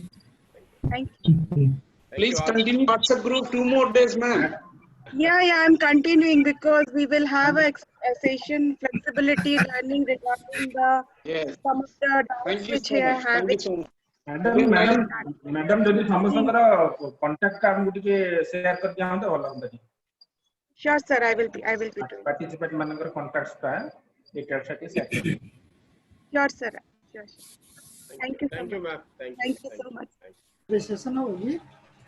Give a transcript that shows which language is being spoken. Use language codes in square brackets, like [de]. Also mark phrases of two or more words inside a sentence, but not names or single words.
[en] Thank you. Please continue WhatsApp group 2 more days, ma'am. Yeah, I'm continuing because we will have a session flexibility learning regarding some of the doubts which I are having. Madam, [or] যদি ସମସ୍ତଙ୍କର contact ଆମକୁ ଟିକେ share କରି ଦିଅନ୍ତେ ଭଲ ହୁଅନ୍ତା. [en] Sure, sir. I will be doing. [or] Participant ମାନଙ୍କର contacts ଟା details ଟା ଟିକେ share କରି. [en] Sure, sir. Sure. Thank you so much. Ma'am. Thank you so much. This session over.